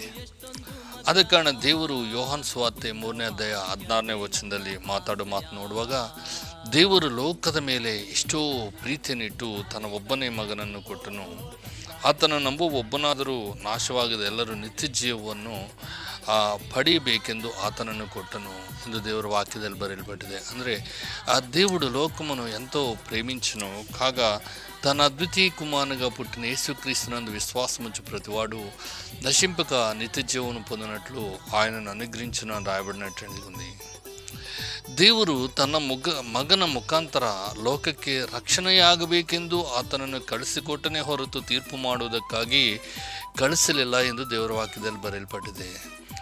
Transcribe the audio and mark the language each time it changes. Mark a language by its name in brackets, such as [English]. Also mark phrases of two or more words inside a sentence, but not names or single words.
[Kannada] ಆದ ಕಾರಣ ದೇವರು ಯೋಹಾನ್ ಸುವಾರ್ತೆ 3ನೇ ಅಧ್ಯಾಯ 16ನೇ ವಚನದಲ್ಲಿ ಮಾತು ನೋಡುವಾಗ, ದೇವರು ಲೋಕದ ಮೇಲೆ ಎಷ್ಟೋ ಪ್ರೀತಿಯನ್ನಿಟ್ಟು ತನ್ನ ಒಬ್ಬನೇ ಮಗನನ್ನು ಕೊಟ್ಟನು. ಆತನ ನಂಬುವ ಒಬ್ಬನಾದರೂ ನಾಶವಾಗದೆ ಎಲ್ಲರೂ ನಿತ್ಯ ಜೀವವನ್ನು ಪಡೆಯಬೇಕೆಂದು ಆತನನ್ನು ಕೊಟ್ಟನು ಎಂದು ದೇವರ ವಾಕ್ಯದಲ್ಲಿ ಬರೆಯಲ್ಪಟ್ಟಿದೆ. [Telugu] ಅಂದರೆ ఆ దేవుడు లోకమును ఎంతో ప్రేమించును కాగా తన అద్వితీయ కుమారునిగా పుట్టిన యేసుక్రీస్తునందు విశ్వాసముంచు ప్రతివాడు నశింపక నిత్య జీవమును పొందినట్లు ఆయనను అనుగ్రహించును అని రాయబడినట్టు ఉంది. [Kannada] ದೇವರು ತನ್ನ ಮಗನ ಮುಖಾಂತರ ಲೋಕಕ್ಕೆ ರಕ್ಷಣೆಯಾಗಬೇಕೆಂದು ಆತನನ್ನು ಕಳಿಸಿಕೊಟ್ಟನೇ ಹೊರತು ತೀರ್ಪು ಮಾಡುವುದಕ್ಕಾಗಿ ಕಳಿಸಲಿಲ್ಲ ಎಂದು ದೇವರ ವಾಕ್ಯದಲ್ಲಿ ಬರೆಯಲ್ಪಟ್ಟಿದೆ.